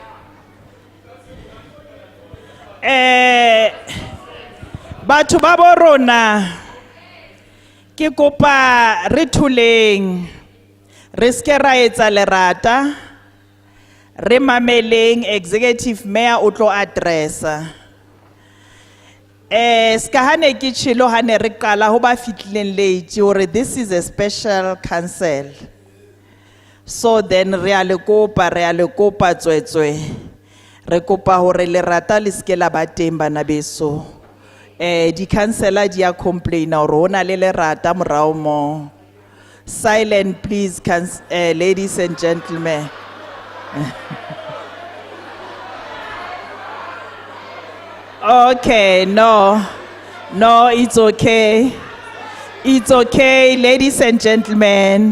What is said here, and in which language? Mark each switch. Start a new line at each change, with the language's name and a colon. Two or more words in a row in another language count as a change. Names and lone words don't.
Southern Sotho: Batho ba bo rona ke kopa re thuleng re ske ra etsa lerata re mameleng
English: executive mayor
Southern Sotho: o tlo addressa ska hane ke tshilo hane re qala ho ba fitlileng late hore
English: this is a special council.
Southern Sotho: So then re a le kopa tswetswe re kopa hore lerata le ske la ba teng bana beso. Di councillor dia complain hore hona le lerata morao mo.
English: Silent please, ladies and gentlemen. Okay, no, it's okay. It's okay, ladies and gentlemen.